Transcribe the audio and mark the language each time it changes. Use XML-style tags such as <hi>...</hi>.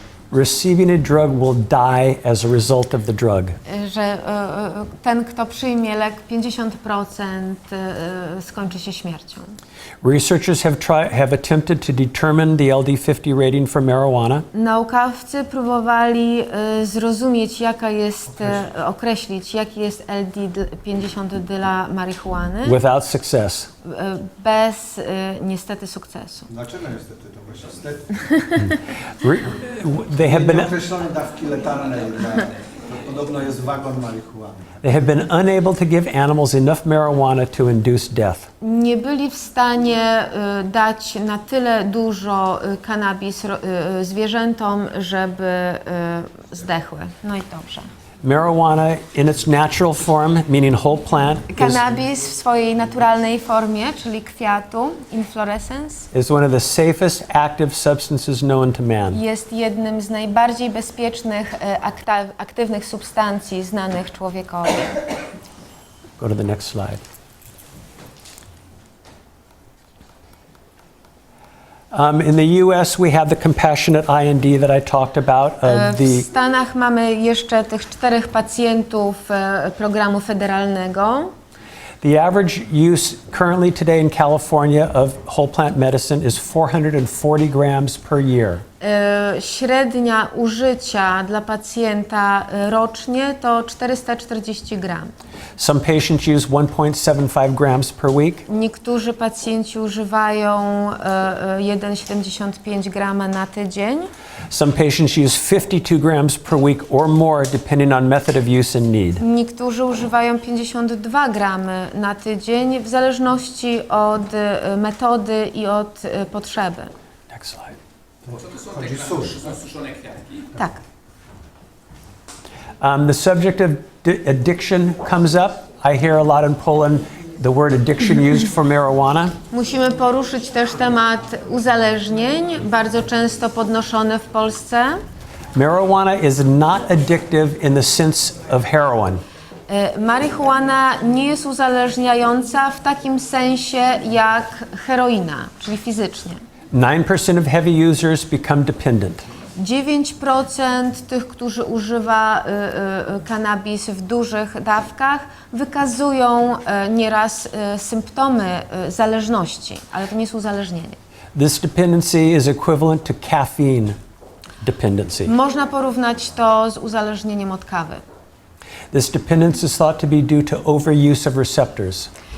<en>receiving a drug will die as a result of the drug.</en> <pl>Że ten, kto przyjmie lek, 50% skończy się śmiercią.</pl> <en>Researchers have attempted to determine the LD50 rating for marijuana.</en> <pl>Naukowcy próbowali zrozumieć, określić, jaki jest LD50 dla marihuany.</pl> <en>Without success.</en> <pl>Bez niestety sukcesu. Dlaczego niestety to właśnie niestety?</pl> <en>They have been</en> <pl>Nieokreślone dawki letalnej, to podobno jest wagon marihuany.</pl> <en>They have been unable to give animals enough marijuana to induce death.</en> <pl>Nie byli w stanie dać na tyle dużo cannabis zwierzętom, żeby zdechły. No i dobrze.</pl> <en>Marijuana in its natural form, meaning whole plant,</en> <pl>Cannabis w swojej naturalnej formie, czyli kwiatu, inflorescence,</pl> <en>is one of the safest active substances known to man.</en> <pl>jest jednym z najbardziej bezpiecznych aktywnych substancji znanych człowiekowi.</pl> <en>Go to the next slide. In the U.S., we have the compassionate IND that I talked about.</en> <pl>W Stanach mamy jeszcze tych 4 pacjentów programu federalnego.</pl> <en>The average use currently today in California of whole plant medicine is 440 grams per year.</en> <pl>Średnia użycia dla pacjenta rocznie to 440 gram.</pl> <en>Some patients use 1.75 grams per week.</en> <pl>Niektórzy pacjenci używają 1,75 grama na tydzień.</pl> <en>Some patients use 52 grams per week or more, depending on method of use and need.</en> <pl>Niektórzy używają 52 gramy na tydzień w zależności od metody i od potrzeby.</pl> <en>Next slide.</en> <pl>Chodzi susz. Tak.</pl> <en>The subject of addiction comes up. I hear a lot in Poland the word addiction used for marijuana.</en> <pl>Musimy poruszyć też temat uzależnień, bardzo często podnoszony w Polsce.</pl> <en>Marijuana is not addictive in the sense of heroin.</en> <pl>Marihuana nie jest uzależniająca w takim sensie jak heroina, czyli fizycznie.</pl> <en>9% of heavy users become dependent.</en> <pl>9% tych, którzy używa cannabis w dużych dawkach, wykazują nieraz symptomy zależności, ale to nie jest uzależnienie.</pl> <en>This dependency is equivalent to caffeine dependency.</en> <pl>Można porównać to z uzależnieniem od kawy.</pl> <en>This dependence is thought to be due to overuse of receptors.</en>